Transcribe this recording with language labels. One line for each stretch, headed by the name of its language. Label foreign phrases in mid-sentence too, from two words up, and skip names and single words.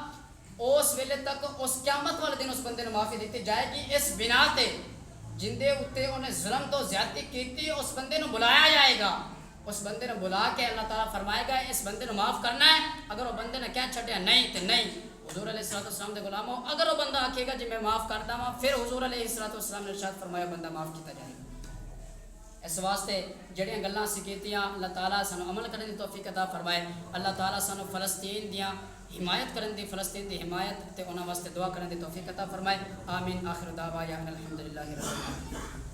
Punjabi: اس ویلے تک اس قیامت والے دن اس بندے نو معافی دیتی جائے گی اس بنا تے جن دے اوتے انہیں ظلم تو زیادتی کیتی اس بندے نو بلایا جائے گا اس بندے نے بلا کے اللہ تعالیٰ فرمائے گا اس بندے نو معاف کرنا ہے اگر وہ بندے نے کیا چھٹیا نہیں تے نہیں حضور علیہ الصلوۃ والسلام دے غلاموں اگر وہ بندہ آکھے گا جی میں معاف کردا ہاں پھر حضور علیہ الصلوۃ والسلام نے ارشاد فرمایا بندہ معاف کیتا جائے گا اس واسطے جڑیاں گلاں سی کیتیاں اللہ تعالیٰ سانو عمل کرنے دی توفیق عطا فرمائے اللہ تعالیٰ سانو فلسطین دیاں حمایت کرن دی فلسطین دی حمایت تے انہاں واسطے دعا کرن دی توفیق عطا فرمائے آمین
Arabic: آخر دعوانا الحمدللہ رب العالمین